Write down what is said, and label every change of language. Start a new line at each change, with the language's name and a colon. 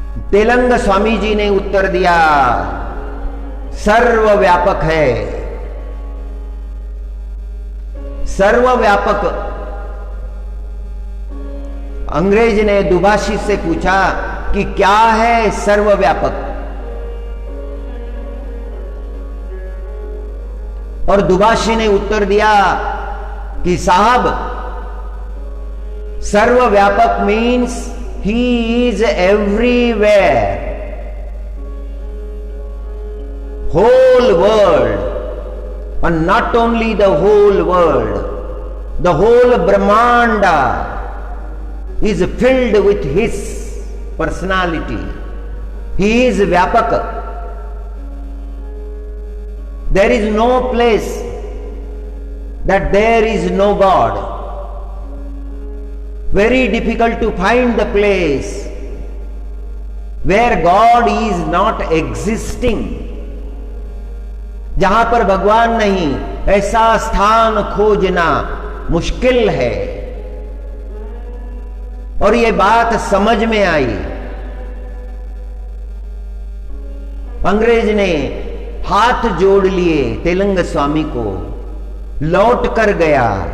Hindi: तेलंगा स्वामी जी ने उत्तर दिया, सर्वव्यापक है। सर्वव्यापक। अंग्रेज ने दुभाषी से पूछा कि क्या है सर्वव्यापक? और दुभाषी ने उत्तर दिया कि साहब,
English: सर्वव्यापक means he is everywhere, whole world, and not only the whole world, the whole Brahmanda is filled with his personality. He is Vyapaka. There is no place that there is no God. Very difficult to find the place where God is not existing.
Hindi: जहां पर भगवान नहीं, ऐसा स्थान खोजना मुश्किल है। और ये बात समझ में आई। अंग्रेज ने हाथ जोड़ लिए तेलंगा स्वामी को, लौट कर गया।